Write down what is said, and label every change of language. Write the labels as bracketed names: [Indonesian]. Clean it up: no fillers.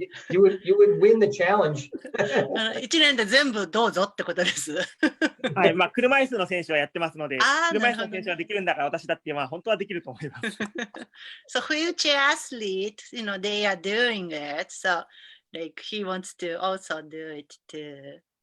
[English] You would win the challenge. [Japanese] 1年で全部どうぞってことです。はい、車椅子の選手はやってますので、車椅子の選手はできるんだから私だって本当はできると思います。 [English] So wheelchair athletes, they are doing it. So like he wants to also do it too.